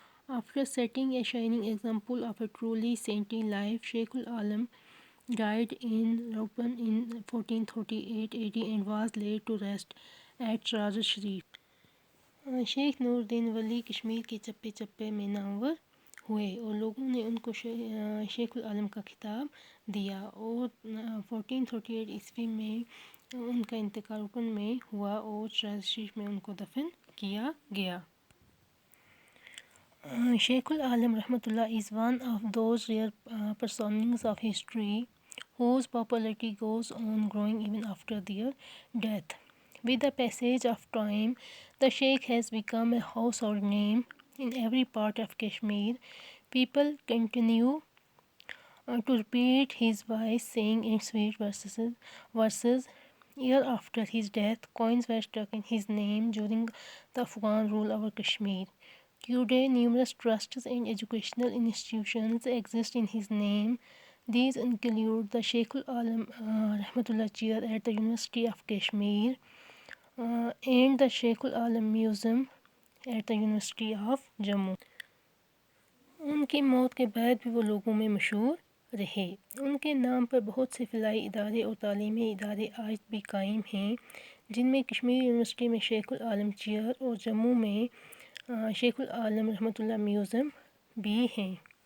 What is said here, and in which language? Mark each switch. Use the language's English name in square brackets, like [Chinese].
[English] After setting a shining example of a truly saintly life, Sheikhul Alam died in Rauban in 1438 AD and was laid to rest at Rawza Sharif. [Hindi] Sheikh Nooruddin वली कश्मीर के चप्पे चप्पे में नामवर हुए और लोगों ने उनको शेखुल आलम का खिताब दिया और 1438 ईस्वी में उनका इंतकाल रौबन में हुआ और rawza शरीफ में उनको दफन किया गया। [English] Sheikhul Alam Rahmatullah is one of those rare personalities of history whose popularity goes on growing even after their death. With the passage of time, the Sheikh has become a household name in every part of Kashmir. People continue to repeat his wise saying and sweet verses. Year after his death, coins were struck in his name during the Afghan rule over Kashmir. Today, numerous trusts and educational institutions exist in his name. These include the Sheikhul Alam Rahmatullah Chair at the University of Kashmir and the Sheikhul Alam Museum at the University of Jammu. [Hindi] उनकी मौत के बाद भी वो लोगों में मशहूर रहे। उनके नाम पर बहुत से फ़िलाई इदारे और तालीमी इदारे आज भी कायम हैं, जिनमें कश्मीर यूनिवर्सिटी में शेखुल आलम चेयर और जम्मू में शेखुल आलम रहमतुल्लाह म्यूज़ियम भी हैं।